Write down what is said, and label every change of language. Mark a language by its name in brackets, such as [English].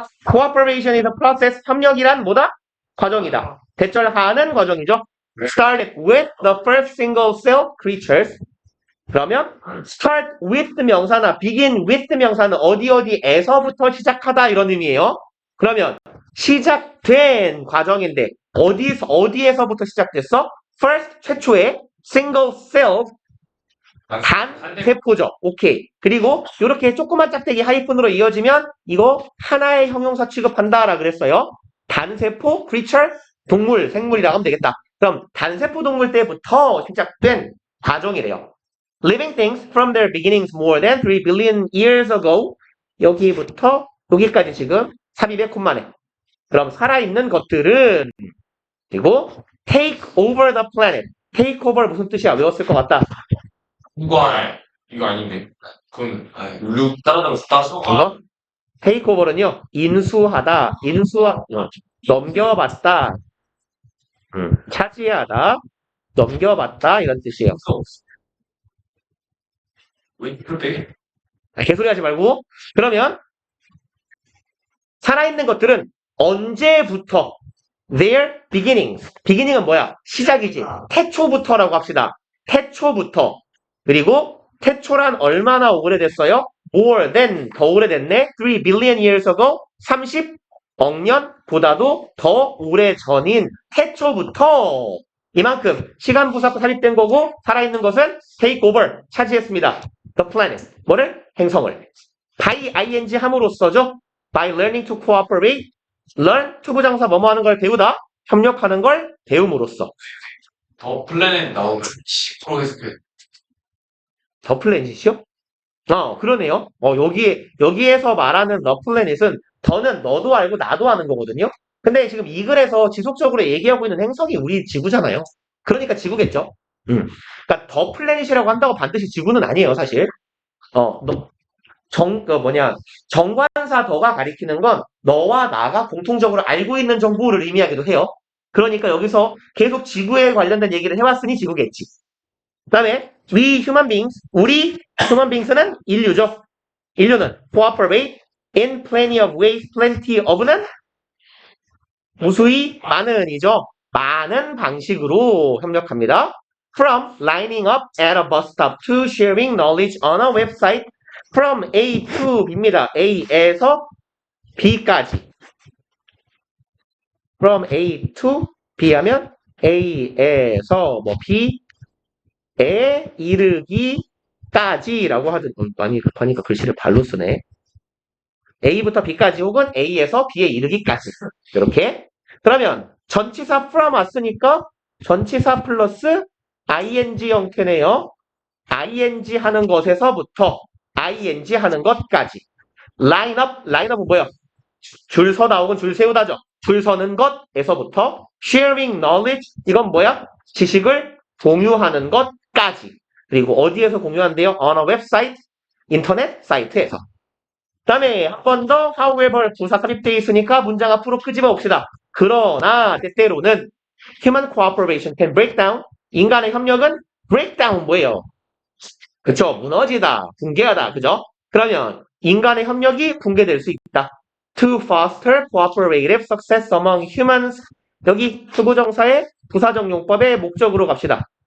[English] Cooperation is a process. [Korean] 협력이란 뭐다? 과정이다. 대절하는 과정이죠. [English] Started with the first single cell creatures. [Korean] 그러면 start with 명사나 begin with 명사는 어디에서부터 시작하다 이런 의미예요. 그러면 시작된 과정인데 어디에서부터 시작됐어? First 최초의 single cell 단 세포죠. 오케이. 그리고 이렇게 조그만 짝대기 하이픈으로 이어지면 이거 하나의 형용사 취급한다라 그랬어요. 단세포 creature 동물 생물이라고 하면 되겠다. 그럼 단세포 동물 때부터 시작된 과정이래요. [English] Living things from their beginnings more than 3 billion years ago. [Korean] 여기부터 여기까지 지금 삽입의 콤마네. 그럼 살아있는 것들은 그리고 take over the planet. take over 무슨 뜻이야? 외웠을 것 같다. 이거 아닌데. 그건 룩 따라서 이거? take over는요. 인수하다, 넘겨받다, 차지하다, 넘겨받다 이런 뜻이에요. 왜 그렇대? 개소리 하지 말고. 그러면 살아있는 것들은 언제부터 their beginnings. beginning은 뭐야? 시작이지. 태초부터라고 합시다. 태초부터. 그리고 태초란 얼마나 오래됐어요? more than 더 오래됐네. [English] 3 billion years ago. [Korean] 30억 년보다도 더 오래전인 태초부터 이만큼 시간 부사가 삽입된 거고 살아있는 것은 take over 차지했습니다. the planet. 뭐를? 행성을. [English] by ing 함으로써죠. by learning to cooperate. [Korean] learn 투부정사 뭐뭐 하는 걸 배우다. 협력하는 걸 배움으로써. 더 플래닛 나오면 10% 해석해. 더 플래닛이요? 그러네요. 여기에서 말하는 더 플래닛은 더는 너도 알고 나도 아는 거거든요. 근데 지금 이 글에서 지속적으로 얘기하고 있는 행성이 우리 지구잖아요. 그러니까 지구겠죠. 그러니까 더 플래닛이라고 한다고 반드시 지구는 아니에요, 사실. 정관사 더가 가리키는 건 너와 나가 공통적으로 알고 있는 정보를 의미하기도 해요. 그러니까 여기서 계속 지구에 관련된 얘기를 해왔으니 지구겠지. [English] 그 다음에 we human beings, 우리 human beings,는 인류죠. 인류는 cooperate in plenty of ways, plenty of는 무수히 많은이죠. [Korean] 많은 방식으로 협력합니다. [English] From lining up at a bus stop to sharing knowledge on a website. From A to B입니다. [Korean] A에서 B까지. From A to B 하면 A에서 B에 이르기까지라고 하든 많이 급하니까 글씨를 발로 쓰네. A부터 B까지 혹은 A에서 B에 이르기까지. 이렇게. 그러면 전치사 from 왔으니까 전치사 플러스 ing 형태네요. ing 하는 것에서부터 ing 하는 것까지. lineup은 뭐야? 줄 서다 혹은 줄 세우다죠. 줄 서는 것에서부터 sharing knowledge, 이건 뭐야? 지식을 공유하는 것까지. 그리고 어디에서 공유한대요? [English] on a website, 인터넷 사이트에서. [Korean] 그 다음에 한 번 더 however 부사 삽입되어 있으니까 문장 앞으로 끄집어 봅시다. [English] 그러나 때때로는 human cooperation can break down. [Korean] 인간의 협력은 break down 뭐예요? 그쵸? 무너지다, 붕괴하다, 그죠? 그러면 인간의 협력이 붕괴될 수 있다. [English] To foster cooperative success among humans. [Korean] 여기 투부정사의 부사적 용법의 목적으로 갑시다.